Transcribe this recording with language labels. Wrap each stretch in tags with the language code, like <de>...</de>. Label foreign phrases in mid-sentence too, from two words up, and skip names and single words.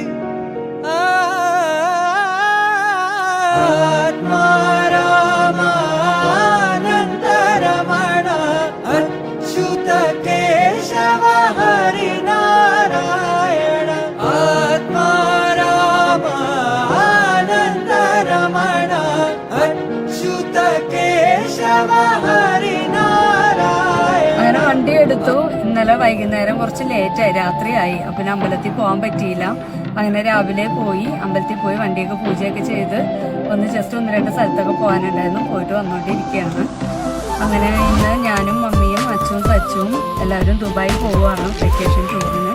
<sa>आत्मा रामानन्दरमण अच्युत केशव हरिनारायण आत्मा रामानन्दरमण अच्युत केशव हरिनारायण.</sa> <ml>അങ്ങനെ വണ്ടി എടുത്തു. ഇന്നലെ വൈകുന്നേരം കുറച്ച് ലേറ്റായി, രാത്രിയായി. അപ്പം അമ്പലത്തിൽ പോകാൻ പറ്റിയില്ല. അങ്ങനെ രാവിലെ പോയി, അമ്പലത്തിൽ പോയി വണ്ടിയൊക്കെ പൂജയൊക്കെ ചെയ്ത് ജസ്റ്റ് 1-2 സ്ഥലത്തൊക്കെ പോകാനുണ്ടായിരുന്നു. പോയിട്ട് വന്നുകൊണ്ടിരിക്കുകയാണ്. അങ്ങനെ ഇന്ന് ഞാനും മമ്മിയും അച്ഛനും സച്ചും എല്ലാവരും ദുബായി പോവുകയാണ് വെക്കേഷൻ ടൂറിന്.</ml>